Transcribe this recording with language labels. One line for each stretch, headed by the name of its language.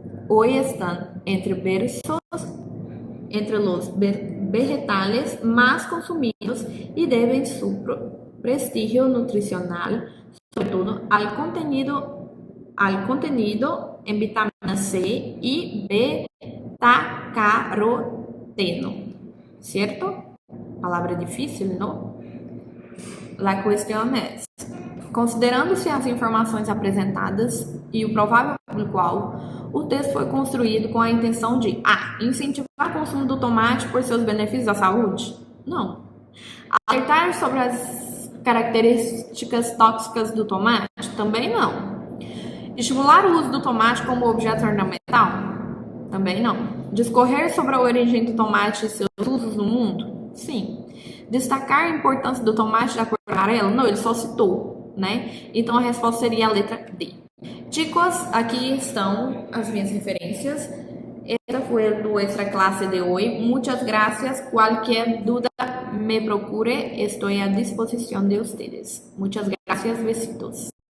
Spanish: Hoy están entre los vegetales más consumidos y deben su prestigio nutricional, sobre todo al contenido en vitamina C y beta-caroteno. ¿Cierto? Palabra difícil, ¿no? La cuestión es,
Portuguese: considerando-se as informações apresentadas e o provável público-alvo, o texto foi construído com a intenção de incentivar o consumo do tomate por seus benefícios à saúde? Não. Alertar sobre as características tóxicas do tomate? Também não. Estimular o uso do tomate como objeto ornamental? Também não. Discorrer sobre a origem do tomate e seus usos no mundo? Sim. Destacar a importância do tomate da cor amarela? Não, ele só citou, né? Então a resposta seria a letra D. Chicos, aqui estão as minhas referências. Esta foi do Extra Clase de hoy.
Spanish: Muchas gracias. Cualquier duda
Portuguese: me procure.
Spanish: Estoy a disposición de ustedes. Muchas gracias. Besitos.